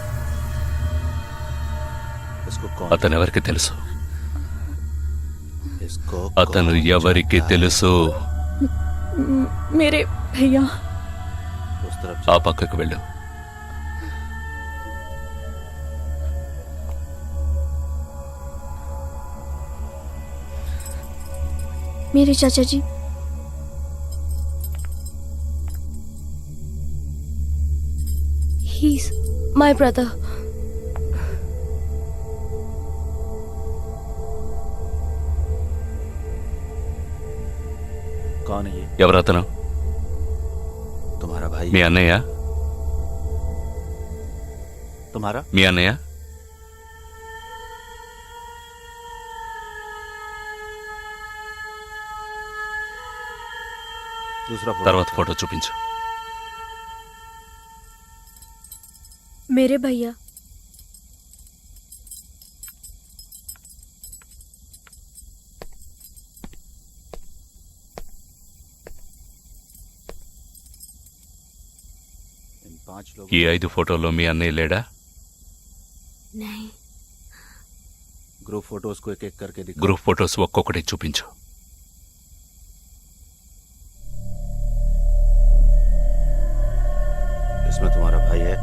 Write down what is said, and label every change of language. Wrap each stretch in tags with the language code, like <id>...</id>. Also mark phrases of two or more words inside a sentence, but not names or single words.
<te>అతను ఎవరికి తెలుసు? అతను ఎవరికి తెలుసు?</te> <hi>मेरे भैया.</hi> <te>ఆ పక్కకు వెళ్ళు.</te> <hi>मेरे चाचा जी.</hi> <en>He's my brother.</en> <hi>कौन है ये?</hi> <te>ఎవరతను?</te> <hi>तुम्हारा भाई.</hi> <te>మీ అన్నయ్య?</te> <hi>तुम्हारा?</hi> <te>మీ అన్నయ్య?</te> <hi>दूसरा</hi> <te>తర్వాత ఫోటో చూపించు.</te> <hi>मेरे भैया. इन 5 लोगों.</hi> <te>ఈ 5 ఫోటోల్లో మీ అన్నయ్య లేడా?</te> <hi>नहीं. ग्रुप फोटोज को एक एक करके दिखा.</hi> <te>గ్రూప్ ఫోటోస్ ఒక్కొక్కటి చూపించు.</te> <hi>इसमें तुम्हारा भाई है.</hi>